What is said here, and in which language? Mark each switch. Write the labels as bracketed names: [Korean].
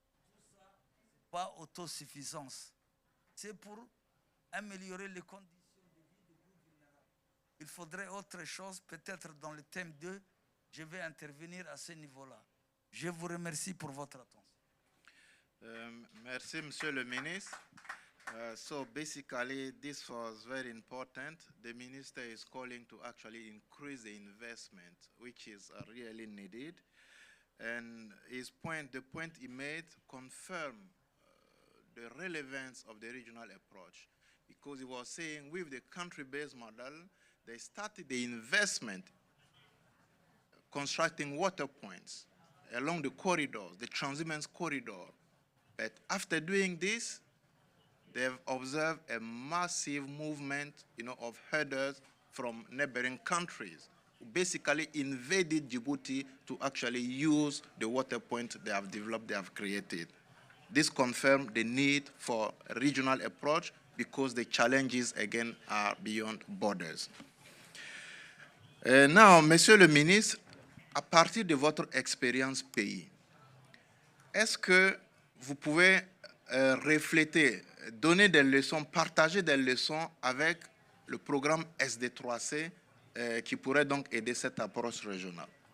[French] Tout ça, pas autosuffisance. C'est pour améliorer les conditions de vie des groupes vulnérables. Il faudrait autre chose, peut-être dans le thème 2, je vais intervenir à ce niveau-là. Je vous remercie pour votre attention. Merci, Monsieur le Ministre. [English] So basically, this was very important. The Minister is calling to actually increase the investment, which is really needed. And the point he made confirmed the relevance of the regional approach, because he was saying with the country-based model, they started the investment constructing water points along the corridors, the transhumance corridor. But after doing this, they've observed a massive movement, of herders from neighboring countries who basically invaded Djibouti to actually use the water point they have developed, they have created. This confirmed the need for a regional approach because the challenges, again, are beyond borders. [French] Now, Monsieur le Ministre, à partir de votre expérience pays, est-ce que vous pouvez refléter, donner des leçons, partager des leçons avec le programme SD3C qui pourrait donc aider cette approche régionale?